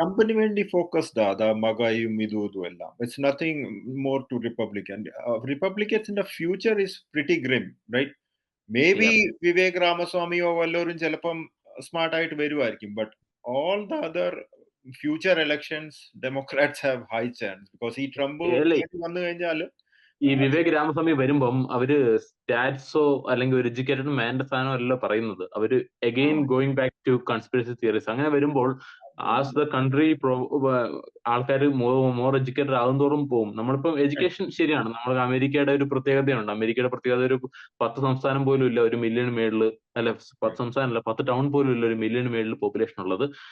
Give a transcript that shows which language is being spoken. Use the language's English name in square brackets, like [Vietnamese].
[Malayalam] ട്രംപിന് വേണ്ടി ഫോക്കസ്ഡ് മഗയും ഇതും എല്ലാം. [English] It's nothing more to republican. [Malayalam] റിപ്പബ്ലിക്കൻസിന്റെ [English] Future is pretty grim, right? [Malayalam] May be Vivek രാമസ്വാമിയോ വല്ലവരും ചിലപ്പം സ്മാർട്ട് ആയിട്ട് വരുമായിരിക്കും. [English] but all the other future elections Democrats have high chance because [Malayalam] ഈ ട്രംപ് വന്നു കഴിഞ്ഞാൽ ഈ വിവേക് രാമസ്വാമി വരുമ്പം അവര് സ്റ്റാറ്റ്സോ അല്ലെങ്കിൽ ഒരു എഡ്യൂക്കേറ്റഡ് മാൻ്റെ സാധനം അല്ല പറയുന്നത്. അവര് [English] Again going back to conspiracy theories. [Malayalam] അങ്ങനെ വരുമ്പോൾ [English] as the country [Malayalam] ആൾക്കാർ [English] more educated [Malayalam] ആകുന്തോറും പോകും. നമ്മളിപ്പം എഡ്യൂക്കേഷൻ ശരിയാണ്, നമ്മൾ അമേരിക്കയുടെ ഒരു പ്രത്യേകതയുണ്ട്. അമേരിക്കയുടെ പ്രത്യേകത ഒരു 10 സംസ്ഥാനം പോലും ഇല്ല 1 മില്യൺ മേളില്, അല്ല 10 സംസ്ഥാനമല്ല 10 ടൗൺ പോലും ഇല്ല 1 മില്യൺ മേളിൽ പോപ്പുലേഷൻ ഉള്ളത്.